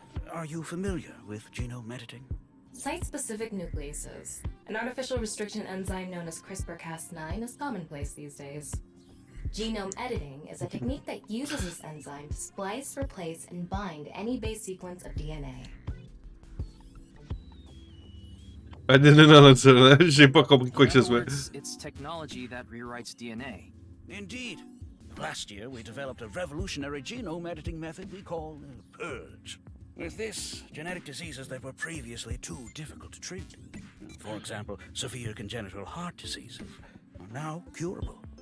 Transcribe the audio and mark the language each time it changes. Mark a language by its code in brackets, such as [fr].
[en] Are you familiar with genome editing? Site-specific nucleases, an artificial restriction enzyme known as CRISPR-Cas9, is commonplace these days. Genome editing is a technique that uses this enzyme to splice, replace, and bind any base sequence of DNA. [fr] Non, j'ai pas compris quoi que ce soit. [en] It's technology that rewrites DNA. Indeed. Last year, we developed a revolutionary genome editing method we call purge. With this, genetic diseases that were previously too difficult to treat, for example, severe congenital heart diseases, are now curable.